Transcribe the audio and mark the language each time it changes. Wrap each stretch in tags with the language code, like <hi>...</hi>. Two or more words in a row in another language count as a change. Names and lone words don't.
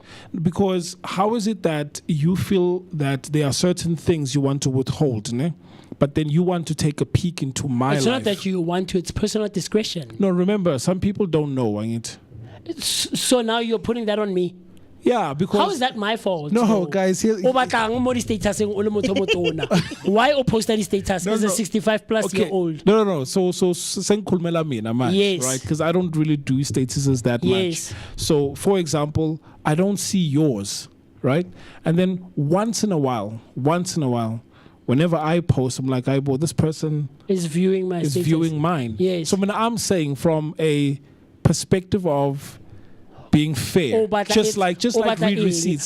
<en>Because how is it that you feel that there are certain things you want to withhold, ne? But then you want to take a peek into my It's life? not that you want to, it's personal discretion. No, remember, some people don't know, Angit. So now you're putting that on me. Yeah, because... How is that my fault? No, though? guys, here...</en> <tn>O batlang mo di statuseng o le motho o motona.</tn> <en>Why o post that status as a 65 plus year old?</en> <zu>No. So senkulmela mina man.</zu> <en>Yes. Right? Because I don't really do statuses that Yes. much. So, for example, I don't see yours, right? And then once in a while, whenever I post, I'm like, this person Is viewing my is status. viewing mine. Yes. So when I'm saying from a perspective of being fair, just like read receipts.</en>